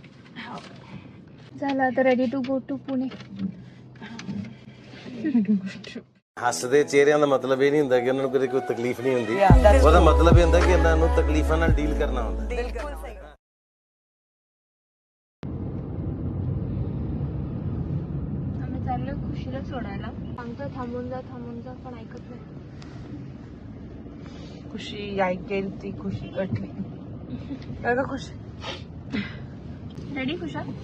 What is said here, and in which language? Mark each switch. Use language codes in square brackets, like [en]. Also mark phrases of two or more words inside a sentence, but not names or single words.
[mr] झालं आता [en] ready to go to Pune. [pa] ਹੱਸਦੇ ਚਿਹਰਿਆਂ ਦਾ ਮਤਲਬ ਇਹ ਨਹੀਂ ਹੁੰਦਾ ਕਿ ਉਹਨਾਂ ਨੂੰ ਕਦੇ ਕੋਈ ਤਕਲੀਫ ਨਹੀਂ ਹੁੰਦੀ. ਉਹਦਾ ਮਤਲਬ ਇਹ ਹੁੰਦਾ ਕਿ ਇਹਨਾਂ ਨੂੰ ਤਕਲੀਫਾਂ ਨਾਲ ਡੀਲ ਕਰਨਾ ਹੁੰਦਾ. [mr] बिल्कुल सही. आम्ही चाललो खुशीला सोडायला. सांगतो थांबून जा पण ऐकत नाही. खुशी ऐकेल ती खुशी कटली. अगं खुशी रेडी खुशा?